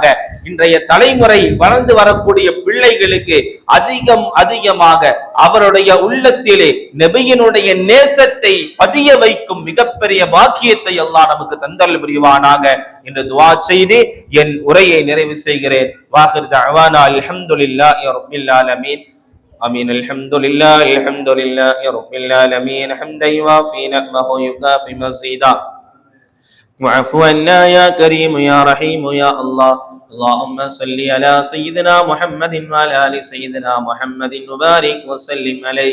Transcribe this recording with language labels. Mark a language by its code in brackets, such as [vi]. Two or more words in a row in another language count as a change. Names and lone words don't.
[ta] இன்றைய தலைமுறை வளர்ந்து வரக்கூடிய பிள்ளைகளுக்கு அதிகமாக அவருடைய உள்ளத்திலே நபியினுடைய நேசத்தை பதிய வைக்கும் மிகப்பெரிய பாக்கியத்தை அல்லாஹ் நமக்கு தந்தரல் புரிவானாக என்று துஆ செய்து என் உரையை நிறைவு செய்கிறேன். [ar] وآخر دعوانا الحمد لله رب العالمين. آمين. الحمد لله رب العالمين حمدا يوافي نعمه يكافي مزيدا واعف عنا يا كريم يا رحيم يا الله. اللهم صل على سيدنا محمد وعلى ال سيدنا محمد وبارك وسلم عليه.